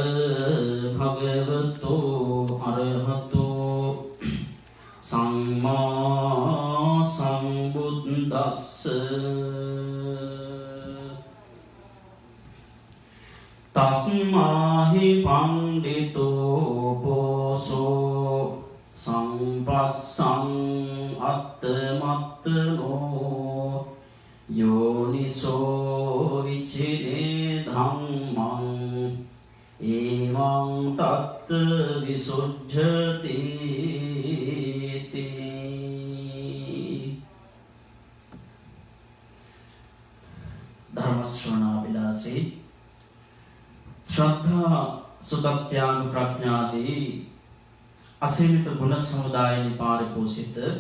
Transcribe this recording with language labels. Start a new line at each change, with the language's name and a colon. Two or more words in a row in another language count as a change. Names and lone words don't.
Pali: භගවතෝ අරහතෝ සම්මා සම්බුද්දස්ස තස්මාහි පණ්ඩිතෝ බෝසෝ සම්පස්සං අත්තමත්තනෝ යෝනිසෝ විචිනේ ධම්මං එවං තත්ත විසුද්ධති
Sinhala: ධර්ම ශ්‍රවණා විලාසී ශ්‍රද්ධා සුදත්‍යාග ප්‍රඥාදී අසීමිත ගුණ සමුදායනි පාරිපෝෂිත